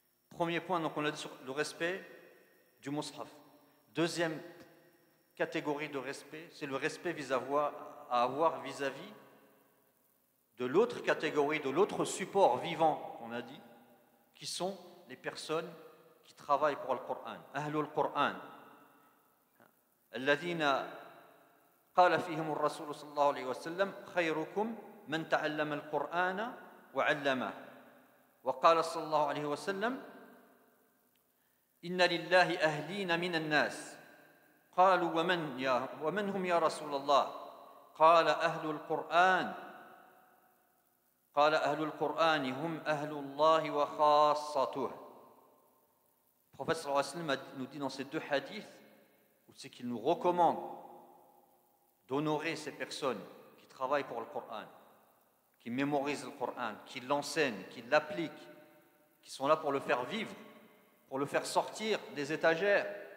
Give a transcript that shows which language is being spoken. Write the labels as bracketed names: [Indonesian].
[French] Premier point, donc on a dit sur le respect du mushaf. Deuxième catégorie de respect, c'est le respect à avoir vis-à-vis de l'autre catégorie, de l'autre support vivant, on a dit, qui sont les personnes qui travaillent pour le Coran. [Arabic] Ahlul Coran. الذين قال فيهم الرسول صلى الله عليه وسلم خيركم من تعلم القرآن وعلمه وقال صلى الله عليه وسلم إن لله أهلين من الناس قالوا ومن هم يا رسول الله قال أهل القرآن قال أهل القرآن هم أهل الله وخاصته. [French] Le prophète sallallahu alayhi wa sallam nous dit dans ces deux hadiths, où c'est qu'il nous recommande d'honorer ces personnes qui travaillent pour le Coran, qui mémorisent le Coran, qui l'enseignent, qui l'appliquent, qui sont là pour le faire vivre, pour le faire sortir des étagères.